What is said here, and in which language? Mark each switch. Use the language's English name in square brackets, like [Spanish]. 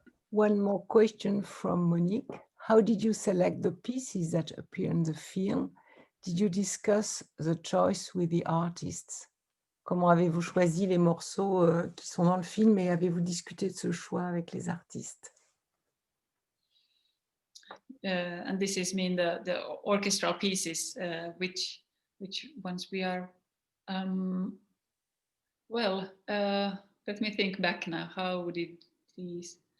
[English] One more question from Monique. How did you select the pieces that appear in the film? Did you discuss the choice with the artists? [French] Comment avez-vous choisi les morceaux qui sont dans le film et avez-vous discuté de ce choix avec les artistes? [English] And this is mean the orchestral pieces, which ones we are. Well, let me think back now. How did these?